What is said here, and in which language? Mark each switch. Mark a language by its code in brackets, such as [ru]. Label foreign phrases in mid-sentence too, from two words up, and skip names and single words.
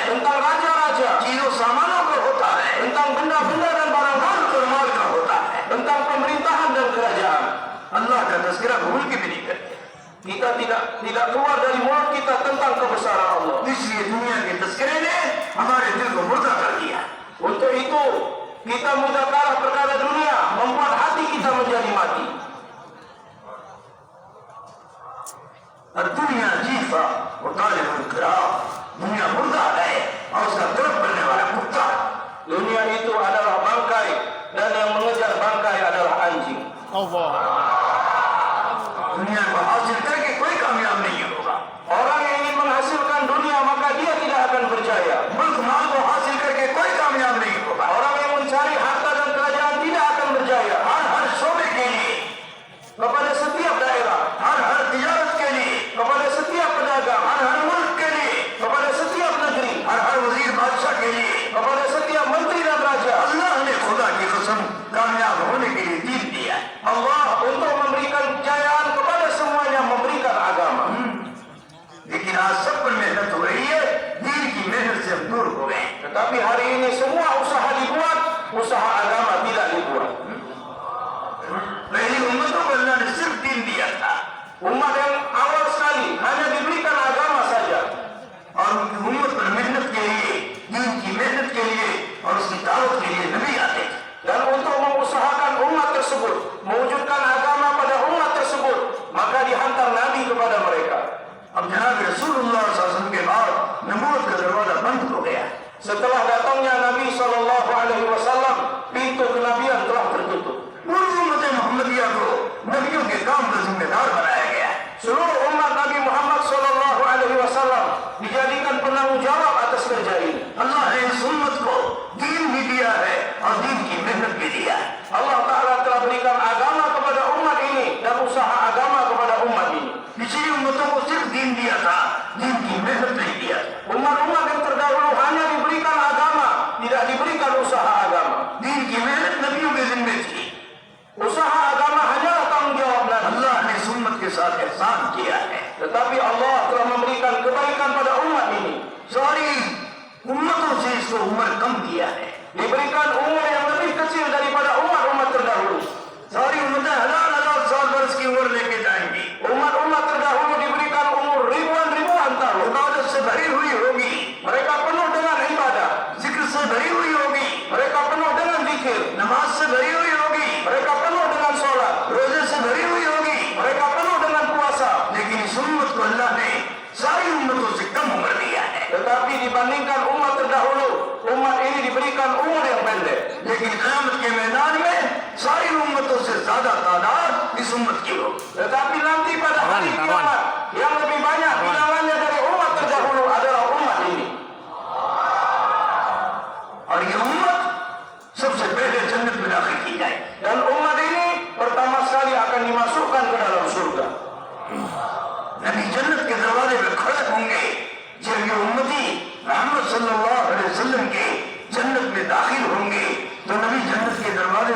[ms] tentang raja-raja, [hi] चीजों सामानों का होता है, [ms] tentang benda-benda dan barang-barang, [hi] और माल का होता है। [ms] tentang pemerintahan dan kerajaan. [hi] अल्लाह का तस्करा भूल के भी नहीं करते। [ms] Kita tidak keluar dari mulut kita tentang kebesaran Allah. [hi] इसलिए दुनिया के तस्करे ने हमारे दिल को मुर्दा कर दिया। [ms] Untuk itu kita mudahkanlah perkara dunia, membuat hati kita menjadi mati. [hi] और दुनिया जीफा वो तालिब खराब, दुनिया मुर्दा है और उसका तरफ बनने वाला कुत्ता। [ms] Dunia itu adalah bangkai dan yang mengejar bangkai adalah anjing. [hi] दुनिया को हासिल करके कोई कामयाब नहीं होगा। [ms] Orang yang ingin menghasilkan dunia maka dia tidak akan berjaya. [hi] मुल्क माल को हासिल करके कोई कामयाब नहीं होगा। [ms] Orang yang mencari harta dan kerajaan tidak akan berjaya. [hi] हर शोबे के लिए, [ms] Kepada setiap daerah, [hi] हर तिजारत के लिए, [ms] kepada setiap pedagang, [hi] हर मुल्क के लिए, [ms] kepada setiap negeri, [hi] हर वजीर बादशाह के लिए [ms] kepada setiap menteri dan raja, [hi] अल्लाह ने खुदा की कसम कामयाब होने के लिए दीन दिया है। [ms] Allah untuk memberikan kejayaan kepada semuanya memberikan agama. [hi] लेकिन आज सब पर मेहनत हो रही है, दीन की मेहनत से हम दूर हो गए। [ms] Tetapi hari ini semua usaha dibuat, usaha agama tidak dibuat. [hi] पहली उम्मतों को अल्लाह ने सिर्फ दीन दिया था [ms] Umat yang awal sekali hanya diberikan agama saja. [hi] और उनकी उम्मत पर मेहनत के लिए, दीन की मेहनत के लिए और उसकी दावत के लिए नबी आते थे। [ms] Dan untuk mengusahakan umat tersebut, mewujudkan agama pada umat tersebut, maka dihantar Nabi kepada mereka. [hi] अब जनाब रसूलुल्लाह [ar] صلى الله عليه وسلم [hi] के बाद नबूवत का दरवाजा बंद हो गया। [ms] Setelah datangnya Nabi SAW, pintu kenabian telah tertutup. [hi] पूरी उम्मत मोहम्मदिया को नबियों के काम का जिम्मेदार बनाया गया। [ms] Seluruh umat Nabi Muhammad SAW dijadikan penanggung jawab atas kerja ini. [hi] अल्लाह ने इस उम्मत को दीन भी दिया है और दीन की मेहनत भी दिया है। [ms] Allah Ta'ala telah berikan agama kepada umat ini dan usaha agama kepada umat ini. [hi] पिछली उम्मतों को सिर्फ दीन दिया था, दीन की मेहनत नहीं दिया। [ms] Umat-umat yang terdahulu hanya diberikan agama, tidak diberikan usaha agama. [hi] दीन की मेहनत नबियों के जिम्मे थी। [ms] Usaha agama hanyalah tanggung jawab Nabi. [hi] अल्लाह ने इस उम्मत के साथ एहसान किया है। [ms] Tetapi Allah telah memberikan kebaikan pada umat ini. [hi] सारी उम्मतों से इसको उम्र कम दिया है। [ms] Diberikan umur yang lebih kecil daripada umat-umat terdahulu. [hi] सारी उम्मतें हजार साल वर्ष की उम्र लेके जाएंगी। [ms] Umat-umat terdahulu diberikan umur ribuan-ribuan tahun. [hi] इबादत से भरी हुई होगी, [ms] Mereka penuh dengan ibadah. [hi] जिक्र से भरी हुई होगी, [ms] Mereka penuh dengan zikir. [hi] नमाज से भरी हुई होगी, [ms] Mereka penuh dengan sholat. [hi] रोजे से भरी हुई होगी। [ms] Mereka penuh dengan puasa. [hi] लेकिन इस उम्मत को अल्लाह ने सारी उम्मतों से कम उम्र दिया है। [ms] Tetapi dibandingkan umat terdahulu, umat ini diberikan umur yang pendek. [hi] लेकिन क़यामत के मैदान में सारी उम्मतों से ज्यादा तादाद इस उम्मत की होगी। [ms] Tetapi nanti pada hari kiamat, yang lebih banyak bilangannya dari umat terdahulu adalah umat ini. [hi] और ये उम्मत सबसे पहले जन्नत में दाखिल की जाए। [ms] Dan umat ini pertama sekali akan dimasukkan ke dalam surga. [hi] नबी जन्नत के दरवाजे पे खड़े होंगे जब ये उम्मती मोहम्मद [ar] صلى الله عليه وسلم [hi] के जन्नत में दाखिल होंगे तो नबी जन्नत के दरवाजे